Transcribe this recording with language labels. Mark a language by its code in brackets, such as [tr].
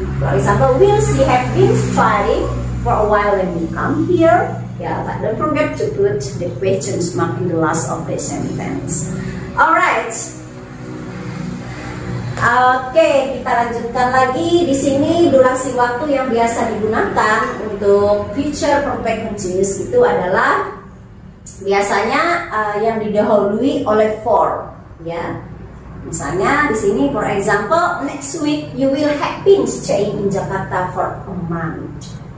[en] For example, will she have been studying for a while when we come here? Yeah, but don't forget to put the questions mark in the last of the sentence. Alright. [id] Oke, kita lanjutkan lagi. Di sini durasi waktu yang biasa digunakan untuk future perfect continuous itu adalah biasanya yang didahului oleh for ya. Misalnya di sini, [en] for example, next week you will have been staying in Jakarta for a month.